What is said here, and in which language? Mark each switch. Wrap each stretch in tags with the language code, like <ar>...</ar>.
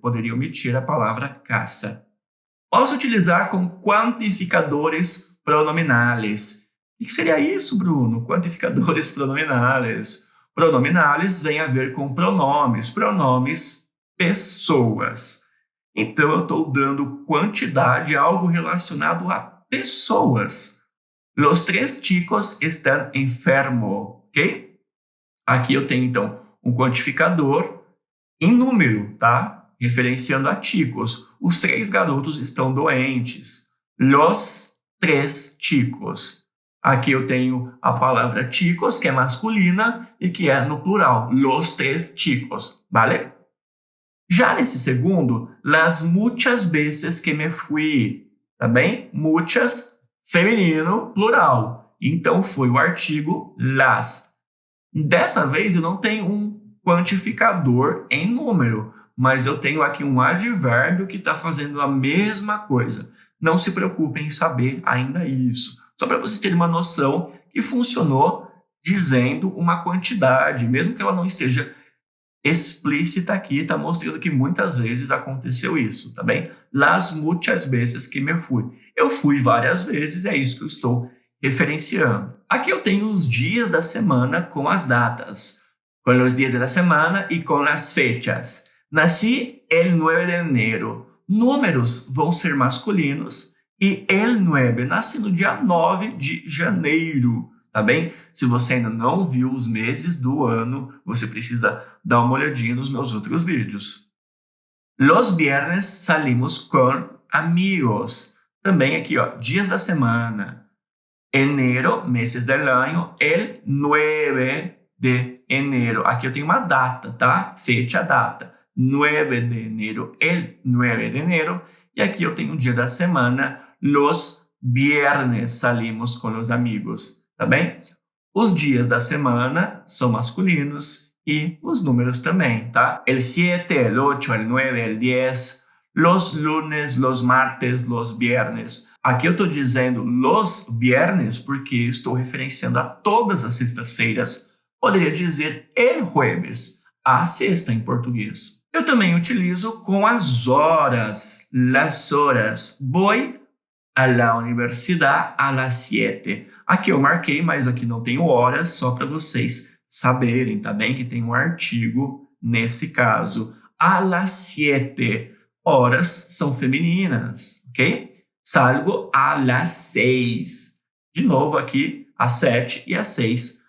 <pt>Poderia omitir a palavra casa. Posso utilizar com quantificadores pronominais. O que seria isso, Bruno? Quantificadores pronominais. Pronominais vem a ver com pronomes, pronomes pessoas. Então, eu estou dando quantidade, algo relacionado a pessoas.</pt> <es>Los 3 chicos están enfermos, ok?</es> <pt>Aqui eu tenho, então, um quantificador em número, tá? Referenciando a chicos. Os 3 garotos estão doentes. Los 3 chicos. Aqui eu tenho a palavra chicos, que é masculina e que é no plural.</pt> <es>Los 3 chicos, vale?</es> <pt>Já nesse segundo,</pt> <es>las muchas veces que me fui,</es> <pt>tá bem? Muchas, feminino, plural. Então, foi o artigo las. Dessa vez, eu não tenho um quantificador em número, mas eu tenho aqui um advérbio que está fazendo a mesma coisa. Não se preocupem em saber ainda isso. Só para vocês terem uma noção que funcionou dizendo uma quantidade, mesmo que ela não esteja explícita aqui, está mostrando que muitas vezes aconteceu isso, tá bem?</pt> <es>Las muchas veces que me fui.</es> <pt>Eu fui várias vezes, é isso que eu estou referenciando. Aqui eu tenho os dias da semana com as datas, com os dias da semana e com as fechas. Nasci</pt> <es>el 9 de enero.</es> <pt>Números vão ser masculinos e el 9, nasci no dia 9 de janeiro. Tá bem? Se você ainda não viu os meses do ano, você precisa dar uma olhadinha nos meus outros vídeos.</pt> <es>Los viernes salimos con amigos.</es> <pt>Também aqui, ó, dias da semana.</pt> <es>Enero, meses del año, el 9 de enero.</es> <pt>Aqui eu tenho uma data, tá? Fecha, data. 9 de enero,</pt> <es>el 9 de enero.</es> <pt>E aqui eu tenho um dia da semana.</pt> <es>Los viernes salimos con los amigos.</es> <pt>Tá bem? Os dias da semana são masculinos e os números também, tá?</pt> <es>El 7, el 8, el 9, el 10, los lunes, los martes, los viernes.</es> <pt>Aqui eu estou dizendo los viernes porque estou referenciando a todas as sextas-feiras. Poderia dizer</pt> <es>el jueves,</es> <pt>a sexta em português. Eu também utilizo com as horas, las horas.</pt> <es>Voy a la universidad a las 7.</es> <pt>Aqui eu marquei, mas aqui não tenho horas, só para vocês saberem, tá bem? Que tem um artigo nesse caso.</pt> <es>A las 7.</es> <pt>Horas são femininas, ok?</pt> <es>Salgo a las 6.</es> <pt>De novo aqui, às 7 e às 6.</pt>